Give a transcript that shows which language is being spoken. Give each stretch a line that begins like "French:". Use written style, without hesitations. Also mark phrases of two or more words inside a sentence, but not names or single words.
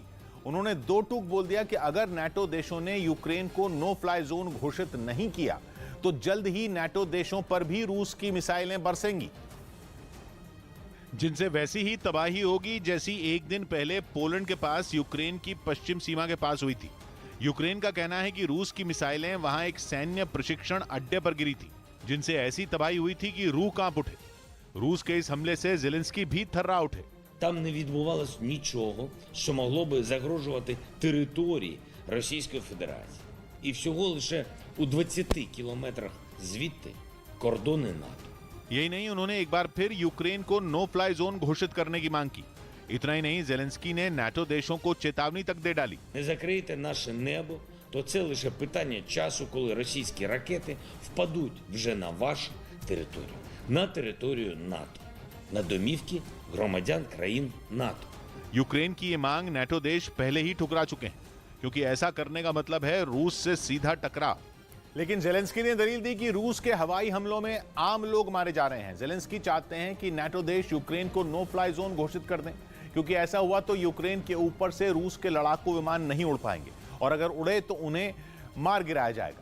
Hindi: उन्होंने दो टूक बोल दिया कि अगर नाटो देशों ने यूक्रेन को
English: no fly zone
Hindi: घोषित नहीं किया तो जल्द ही नाटो देशों पर भी रूस की मिसाइलें बरसेंगी, जिनसे वैसी ही तबाही होगी जैसी एक दिन पहले पोलैंड के पास यूक्रेन की पश्चिम सीमा के पास हुई थी। यूक्रेन का कहना है कि रूस की मिसाइलें वहां एक सैन्य प्रशिक्षण अड्डे पर गिरी थी, जिनसे ऐसी तबाही हुई थी कि रूह कांप उठे। रूस के इस हमले से ज़ेलेंस्की भी थर्रा उठे।
Ukrainian: Там не відбувалось нічого, що могло би загрожувати території Російської Федерації. І всього лише у 20 кілометрах звідти кордони НАТО.
Hindi: यही नहीं, उन्होंने एक बार फिर यूक्रेन को
English: no fly zone
Hindi: घोषित करने की मांग की। इतना ही नहीं, ज़ेलेंस्की ने नाटो देशों को चेतावनी तक दे डाली।
Ukrainian: Не закриєте наше небо, то це лише питання часу, коли російські ракети впадуть вже на вашу територію. на територію НАТО, на домівки громадян країн НАТО.
Hindi: यूक्रेन की ये मांग नेटो देश पहले ही ठुकरा चुके हैं, क्योंकि ऐसा करने का मतलब है रूस से सीधा टकराव। लेकिन जेलेंस्की ने दलील दी कि रूस के हवाई हमलों में आम लोग मारे जा रहे हैं। जेलेंस्की चाहते हैं कि नेटो देश यूक्रेन को
English: no fly zone
Hindi: घोषित कर दें, क्योंकि ऐसा हुआ तो यूक्रेन के ऊपर से रूस के लड़ाकू विमान नहीं उड़ पाएंगे, और अगर उड़े तो उन्हें मार गिराया जाएगा।